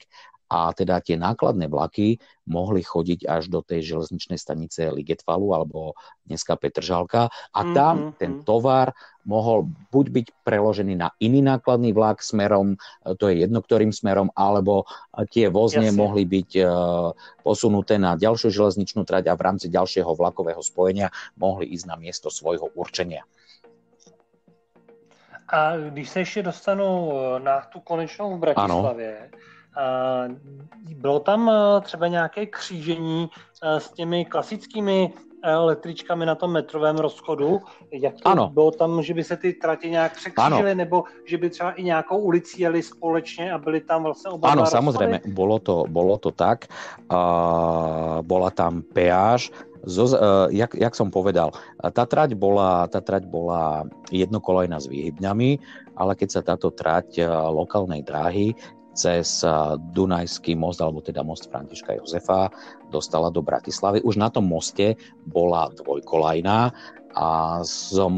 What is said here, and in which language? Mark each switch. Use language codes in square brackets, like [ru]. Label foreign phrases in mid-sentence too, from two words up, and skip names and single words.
[sk] A teda tie nákladné vlaky mohli chodiť až do tej železničnej stanice Ligetfalu alebo dneska Petržalka a tam ten tovar mohol buď byť preložený na iný nákladný vlak smerom, to je jedno ktorým smerom, alebo tie vozne mohli byť posunuté na ďalšiu železničnú trať a v rámci ďalšieho vlakového spojenia mohli ísť na miesto svojho určenia. [cs] A když se ještě dostanu na tu konečnou v Bratislavě, bylo tam třeba nějaké křížení s těmi klasickými električkami na tom metrovém rozchodu? Jak to bylo tam, že by se ty tratě nějak překřížily, nebo že by třeba i nějakou ulici jeli společně a byly tam vlastně oba dva rozchody? [sk] Áno, samozrejme, bolo to tak. Bola tam peáž. Jak som povedal, tá trať bola jednokolajná s výhybňami, ale keď sa táto trať lokálnej dráhy cez Dunajský most, alebo teda most Františka Jozefa dostala do Bratislavy, už na tom moste bola dvojkolajná a z